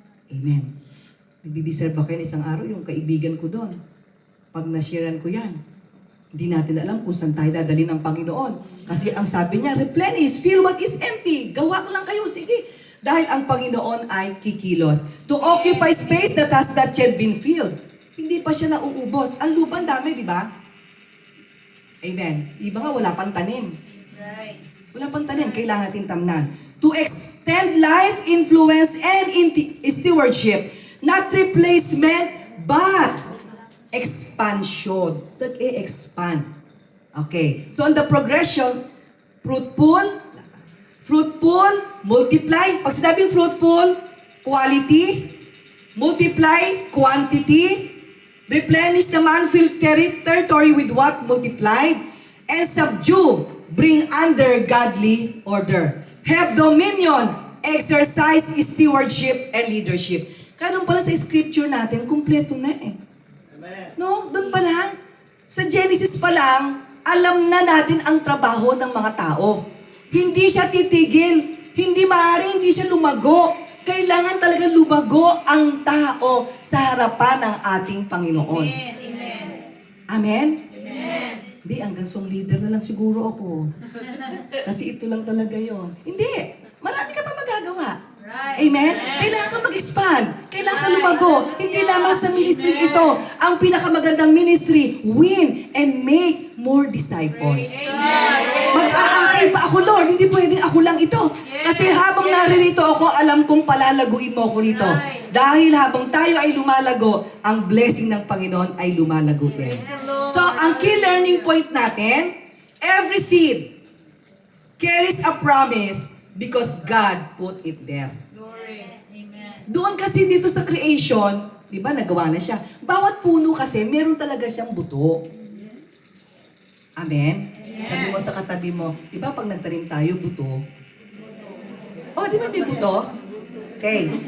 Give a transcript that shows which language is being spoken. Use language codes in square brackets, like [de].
[tl] Amen. Nagdi-deserve ba kayo isang araw yung kaibigan ko doon? Pag na-sharean ko yan, hindi natin alam kung saan tayo dadali ng Panginoon. Kasi ang sabi niya, replenish, [en] fill what is empty. [tl] Gawa lang kayo, sige. Dahil ang Panginoon ay kikilos. [en] To occupy space that has not yet been filled. [tl] Hindi pa siya nauubos. Ang lupang dami, di ba? Amen. Iba nga, wala pang tanim. [en] Right. [tl] Wala pang tanim, kailangan natin tamnan. [en] To extend life, influence, and stewardship. Not replacement, but expansion. [tl] Nag-e-expand. [en] Okay. So, on the progression, fruitful, fruitful, multiply. Pag sinabing fruitful, quality, multiply, quantity, replenish naman, fill territory with what? Multiplied, and subdue, bring under godly order. Have dominion, exercise stewardship and leadership. [tl] Kaya doon pala sa scripture natin, kumpleto na eh. No? Doon pa lang. Sa Genesis pa lang, alam na natin ang trabaho ng mga tao. Hindi siya titigil. Hindi maaari, hindi siya lumago. Kailangan talaga lumago ang tao sa harapan ng ating Panginoon. Amen. Amen? Amen. Hindi, hanggang song leader na lang siguro ako. Kasi ito lang talaga yon. Hindi. Marami ka pa magagawa. [en] Right. [tl] Amen? Kailangan ka mag-expand. Kailangan ka lumago. Hindi lamang sa ministry ito. Ang pinakamagandang ministry, [en] win and make more disciples. [tl] Mag-aakay pa ako, Lord. Hindi pwedeng ako lang ito. Kasi habang naririto ako, alam kong palalaguin mo ako rito. Dahil habang tayo ay lumalago, ang blessing ng Panginoon ay lumalago din. [en] So, ang key learning point natin, every seed carries a promise because God put it there. Glory. Amen. [tl] Doon kasi dito sa creation, di ba, nagawa na siya. Bawat puno kasi, meron talaga siyang buto. Amen? Sabi mo sa katabi mo, di ba pag nagtanim tayo, buto? Oh, di ba may buto? Okay.